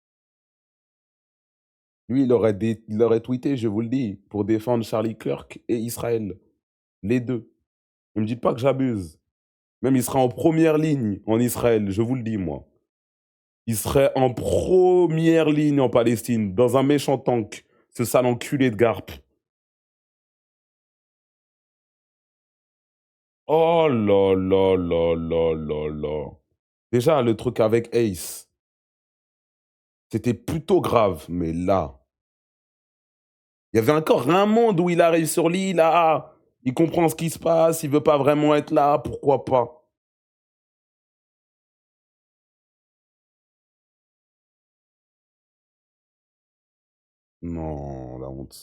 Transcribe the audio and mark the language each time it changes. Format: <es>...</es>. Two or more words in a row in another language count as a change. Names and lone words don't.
<fr>Lui, il aurait tweeté, je vous le dis, pour défendre Charlie Kirk et Israël. Les deux. Ne me dites pas que j'abuse. Même il sera en première ligne en Israël, je vous le dis, moi. Il serait en première ligne en Palestine, dans un méchant tank, ce sale enculé de Garp. Oh là là là là là là. Déjà, le truc avec Ace, c'était plutôt grave, mais là, il y avait encore un monde où il arrive sur l'île, là, il comprend ce qui se passe, il veut pas vraiment être là, pourquoi pas? Non, la honte.</fr>